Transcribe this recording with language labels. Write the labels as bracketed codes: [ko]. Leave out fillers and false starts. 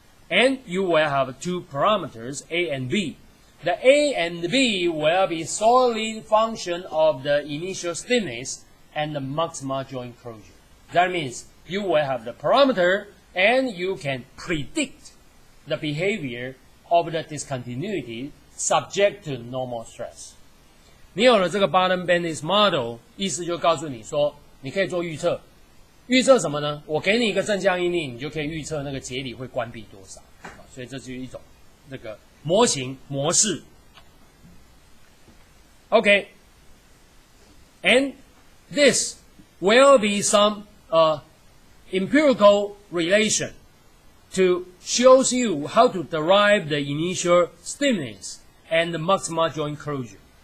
[en] And you will have two parameters, A and B. The A and B will be solely function of the initial stiffness and the maximal joint closure. That means you will have the parameter and you can predict the behavior of the discontinuity subject to normal stress. [zh] 你有了这个 bottom bandis model， 意思就告诉你说，你可以做预测。预测什么呢？我给你一个正向应力，你就可以预测那个节理会关闭多少。所以这就是一种那个模型模式。 [en] Okay, and this will be some empirical relation to shows you how to derive the initial stiffness and the maximal joint closure.